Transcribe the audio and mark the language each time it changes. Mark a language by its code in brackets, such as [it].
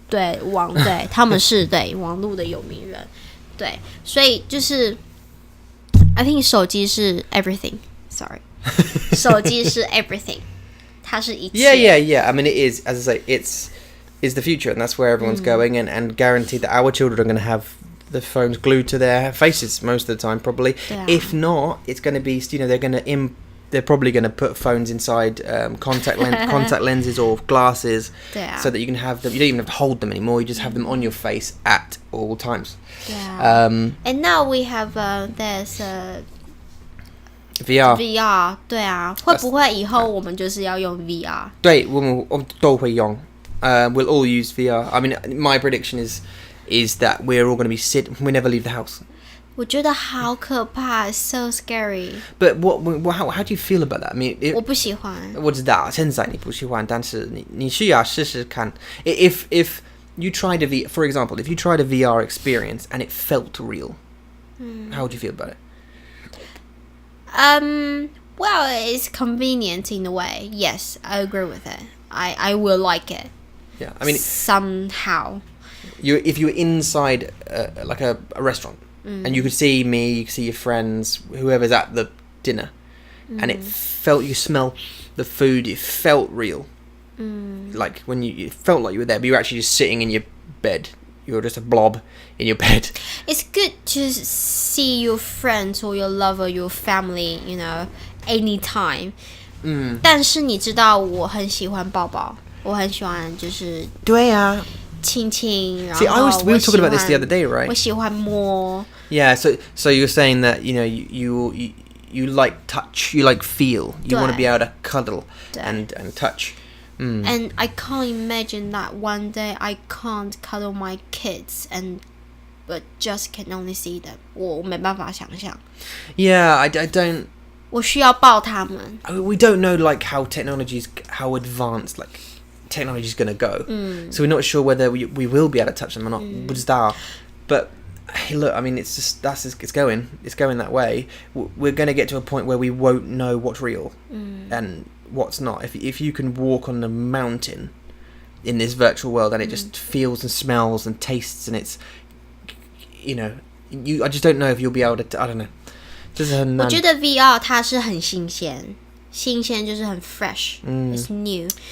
[zh] 对对，他们是对网络的有名人，对，所以就是 [en] I think [zh] 手机是 everything， [en] sorry， [zh] 手机是 everything， 它是一切。 [en] Yeah. I mean, it is, as I say, it's the future, and that's where everyone's going, and guaranteed that our children are going to have the phones glued to their faces most of the time, probably. If not, it's going to be, they're probably going to put phones inside contact lenses or glasses, so that you can have them. You don't even have to hold them anymore. You just have them on your face at all times. And now we have there's VR， [zh] 对啊，会不会以后我们就是要用 VR？对，我们都会用。 [en] We'll all use VR. I mean, my prediction is that we're all going to be we never leave the house. [zh] 我觉得好可怕 ， [en] so scary. But how do you feel about that? I mean, [zh] 我不喜欢。我知道现在你不喜欢，但是你需要试试看。 [en] If you tried for example, if you tried a VR experience and it felt real, how would you feel about it? Well, it's convenient in a way. Yes, I agree with it. I will like it. Yeah, I mean somehow. If you were inside like a restaurant and you could see me, you could see your friends, whoever's at the dinner, and you smell the food, it felt real. Like when it felt like you were there, but you were actually just sitting in your bed. You were just a blob in your bed. It's good to see your friends or your lover, your family, anytime. [zh] 但是你知道我很喜欢抱抱，我很喜欢就是对啊，亲亲。然后 [en] we were talking about this the other day, right? [zh] 我喜欢摸。 [en] Yeah, so you're saying that you like touch, you like feel, you want to be able to cuddle and touch. And I can't imagine that one day I can't cuddle my kids but just can only see them. [zh] 我没办法想象。 [en] Yeah, I don't. [zh] 我需要抱他们。 [en] We don't know like how how advanced like technology is going to go. So we're not sure whether we will be able to touch them or not. [zh] 不知道 [en] But hey, look, I mean, it's just it's going that way. We're going to get to a point where we won't know what's real and what's not. If you can walk on a mountain in this virtual world and it just feels and smells and tastes and it's I just don't know if you'll be able to. I don't know. [zh] 就是很难。我觉得 VR 它是很新鲜就是很 [en] fresh, it's new.